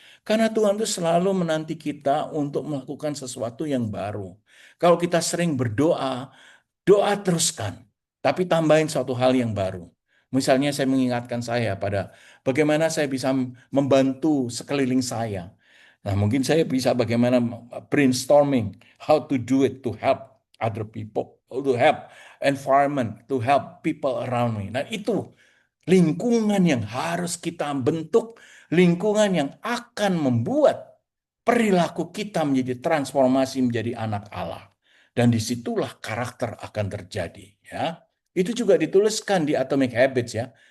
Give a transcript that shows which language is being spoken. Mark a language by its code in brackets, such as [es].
[id] Karena Tuhan itu selalu menanti kita untuk melakukan sesuatu yang baru. Kalau kita sering berdoa, doa teruskan. Tapi tambahin suatu hal yang baru. Misalnya saya mengingatkan saya pada bagaimana saya bisa membantu sekeliling saya. Nah, mungkin saya bisa bagaimana [en] brainstorming how to do it to help other people, to help environment, to help people around me. [id] Nah, itu lingkungan yang harus kita bentuk, lingkungan yang akan membuat perilaku kita menjadi transformasi menjadi anak Allah. Dan disitulah karakter akan terjadi. Ya, itu juga dituliskan di Atomic Habits ya.